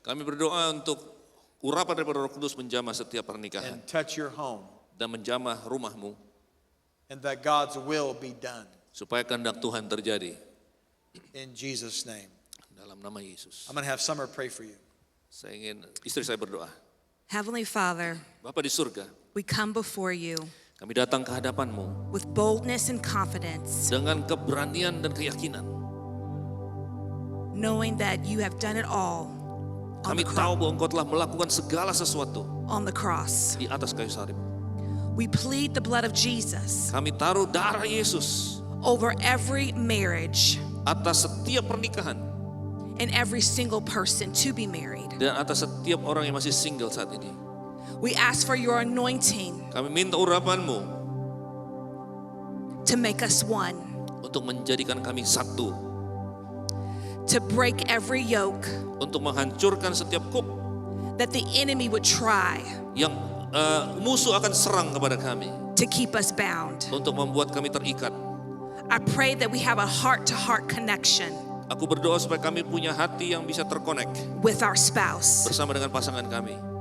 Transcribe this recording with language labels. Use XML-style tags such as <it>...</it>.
<id>Kami berdoa untuk urapan daripada Roh Kudus menjamah setiap pernikahan</id> <en>and touch your home,</en> <id>dan menjamah rumahmu</id> <en>and that God's will be done.</en> <id>supaya kehendak Tuhan terjadi</id> <en>In Jesus' name.</en> <id>dalam nama Yesus.</id> <en>I'm going to have Summer pray for you.</en> <id>Saya ingin istri saya berdoa.</id> <en>Heavenly Father,</en> <id>Bapa di surga,</id> <en>we come before you</en> <id>kami datang ke hadapanmu</id> <en>with boldness and confidence,</en> <id>dengan keberanian dan keyakinan.</id> <en>knowing that you have done it all</en> <id>Kami tahu bahwa Engkau telah melakukan segala sesuatu</id> <en>on the cross.</en> <id>di atas kayu salib.</id> <en>We plead the blood of Jesus</en> <id>Kami taruh darah Yesus</id> <en>over every marriage</en> <id>atas setiap pernikahan</id> <en>and every single person to be married.</en> <id>dan atas setiap orang yang masih single saat ini.</id> <en>We ask for your anointing</en> <id>Kami minta urapan-Mu</id> <en>to make us one,</en> <id>untuk menjadikan kami satu,</id> <en>to break every yoke</en> <id>untuk menghancurkan setiap kuk</id> <en>that the enemy would try</en> <id>yang musuh akan serang kepada kami</id> <en>to keep us bound.</en> <id>untuk membuat kami terikat.</id> <en>I pray that we have a heart-to-heart connection</en> <id>Aku berdoa supaya kami punya hati yang bisa terkonek</id> <en>with our spouse</en> <id>bersama dengan pasangan kami.</id>